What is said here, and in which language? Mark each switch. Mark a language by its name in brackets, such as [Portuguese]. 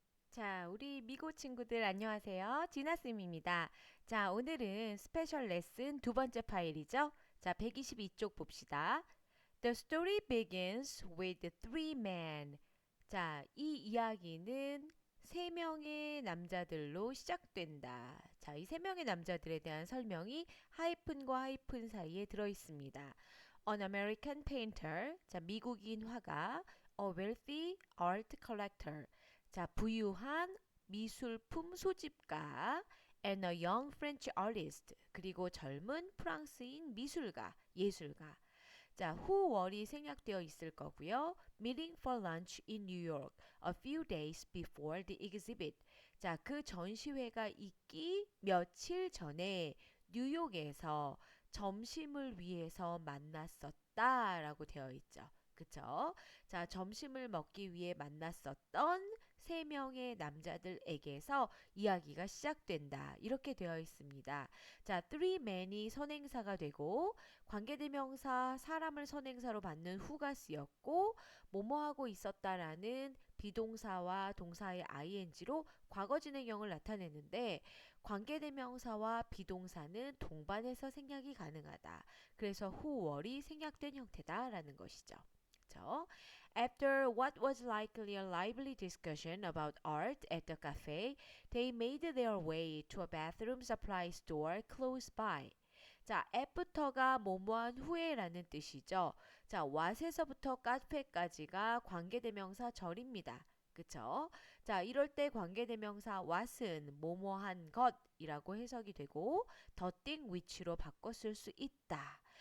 [Korean] 자, 우리 미국 친구들 안녕하세요. 진아쌤입니다. 자, 오늘은 스페셜 레슨 두 번째 파일이죠. 자, 122쪽 봅시다. [English] The story begins with three men. [Korean] 자, 이 이야기는 세 명의 남자들로 시작된다. 자, 이 세 명의 남자들에 대한 설명이 하이픈과 하이픈 사이에 들어 있습니다. [English] An American painter. [Korean] 자, 미국인 화가. [English] A wealthy art collector. [Korean] 자, 부유한 미술품 소집가. [English] And a young French artist. [Korean] 그리고 젊은 프랑스인 미술가, 예술가. 자, who 월이 생략되어 있을 거고요. [English] Meeting for lunch in New York a few days before the exhibit. [Korean] 자, 그 전시회가 있기 며칠 전에 뉴욕에서 점심을 위해서 만났었다라고 되어 있죠. 그쵸? 자, 점심을 먹기 위해 만났었던 세 명의 남자들에게서 이야기가 시작된다. 이렇게 되어 있습니다. 자, [English] three men [Korean] 이 선행사가 되고 관계대명사 사람을 선행사로 받는 who가 쓰였고 뭐뭐하고 있었다라는 비동사와 동사의 ing로 과거 진행형을 나타내는데 관계대명사와 비동사는 동반해서 생략이 가능하다. 그래서 who월이 생략된 형태다라는 것이죠. 그렇죠? [English] After what was likely a lively discussion about art at the cafe, they made their way to a bathroom supply store close by. [Korean] 자, after가 뭐뭐한 후에라는 뜻이죠. 자, what에서부터 카페까지가 관계대명사 절입니다. 그쵸? 자, 이럴 때 관계대명사 what은 뭐뭐한 것이라고 해석이 되고 [English] the thing which [Korean] 로 바꿔 쓸 수 있다.